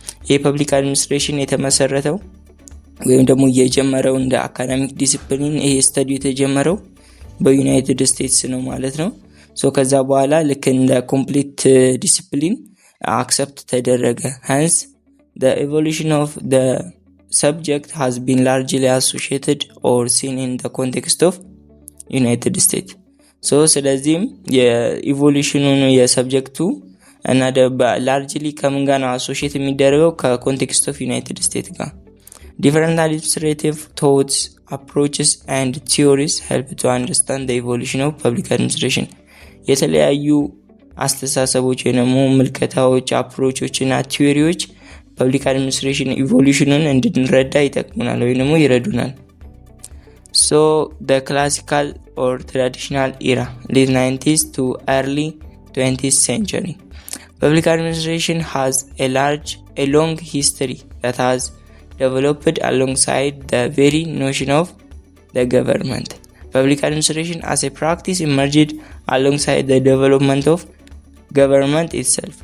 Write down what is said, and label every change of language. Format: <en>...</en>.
<am>የፐብሊክ አድሚኒስትሬሽን የተመሰረተው ወይም ደግሞ የጀመረው እንደ አካዳሚክ ዲሲፕሊን ይሄ ስተዲ የተጀመረው በዩናይትድ ስቴትስ ነው ማለት ነው። ከዛ በኋላ ልክ እንደ ኮምፕሊት ዲሲፕሊን አክሰፕት ተደረገ።</am> <en>hence the evolution of the subject has been largely associated or seen in the context of United States.</en> <am>ስለዚህም የኢቮሉሽኑን የሰብጀክቱ እና ላርጅሊ ከምን ጋር ነው አሶሺየት የሚደረገው? ከኮንቴክስት ኦፍ ዩናይትድ ስቴትስ ጋር።</am> <en>Different administrative thoughts, approaches and theories help to understand the evolution of public administration.</en> <am>የተለያዩ አስተሳሰቦች ወይንም ምልከታዎች፣ አፕሮቾች እና ቲዮሪዎች ፐብሊክ አድሚኒስትሬሽን ኢቮሉሽኑን እንድንረዳ ይጠቅሙናል ወይንም ይረዱናል።</am> <en>The classical or traditional era, late 90s to early 20th century. Public administration has a long history that has developed alongside the very notion of the government. Public administration as a practice emerged alongside the development of government itself.</en>